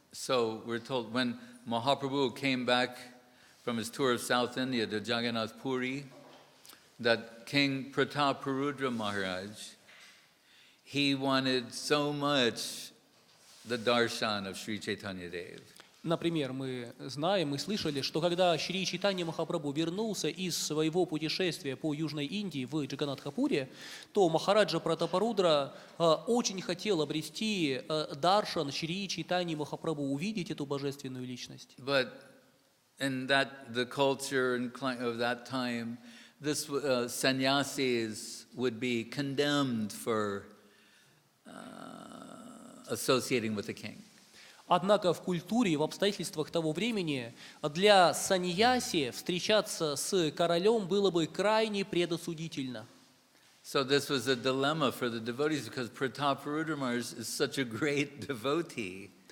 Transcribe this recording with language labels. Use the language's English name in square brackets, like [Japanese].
[English] So we're told when Mahaprabhu came back from his tour of South India to Jagannath Puri, that King Prataparudra Maharaj, he wanted so much the darshan of Sri Chaitanya Dev. [Russian] Например, мы знаем, мы слышали, что когда Шри Чайтанья Махапрабху вернулся из своего путешествия по Южной Индии в Джаганнатхапуре, то Махараджа Пратапарудра очень хотел обрести даршан Шри Чайтаньи Махапрабху, увидеть эту божественную личность. [English] But in the culture of that time, this sannyasis would be condemned for associating with the king. [Russian] Однако в культуре и в обстоятельствах того времени для саньяси встречаться с королем было бы крайне предосудительно. [English] So this was a dilemma for the devotees because Prataparudra Maharaj is such a great devotee.